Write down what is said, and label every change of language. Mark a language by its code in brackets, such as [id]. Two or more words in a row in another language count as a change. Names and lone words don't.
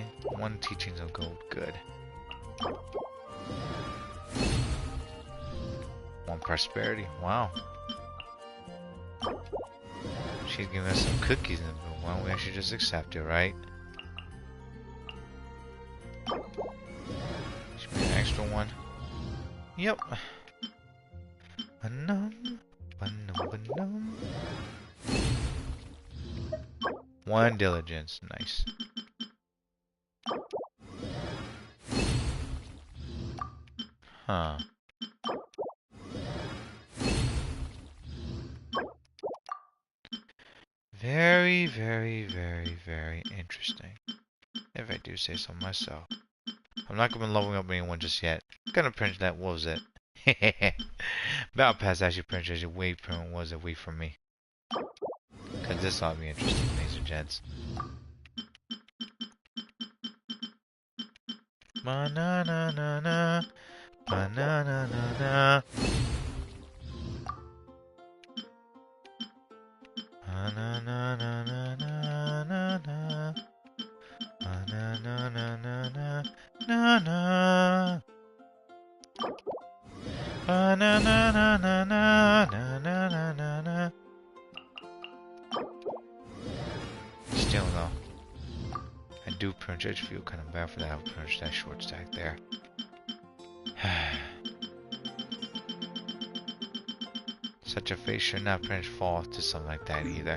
[en] 1 teachings of gold, good. 1 prosperity, wow. She's giving us some cookies, and why don't we actually just accept it, right? Should be an extra 1. Yep. Ba-num, ba-num, ba-num. 1 diligence, nice. Huh. Very, very, very, very interesting. If I do say so myself. I'm not going to be leveling up anyone just yet. Gonna print that, what was it? Battle Pass actually printed way from was away from me. Cause this ought to be interesting, ladies and gents. Ba-na-na-na-na. Ba-na-na-na-na. Ba-na-na-na-na-na-na. Ba-na-na-na-na-na-na. Ba-na-na-na-na-na-na-na-na-na. Still though, I do pretty much feel kind of bad for that. I'll pretty much that short stack there. Such a face should not pretty much fall to something like that either.